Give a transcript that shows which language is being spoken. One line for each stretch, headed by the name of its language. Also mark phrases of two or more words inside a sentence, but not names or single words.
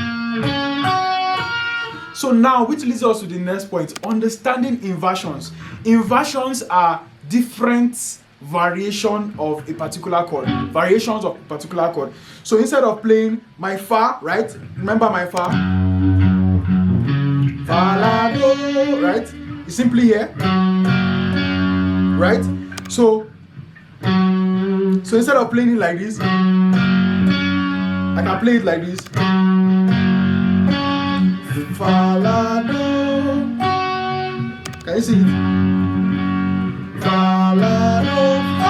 English: So now, which leads us to the next point, understanding inversions. Inversions are different variations of a particular chord. So instead of playing my fa, right? Remember my fa? Fa, la, do, right? It's simply here. Right? So instead of playing it like this, I can play it like this. Fa, la, do. Can you see it? Fa, la, do, fa.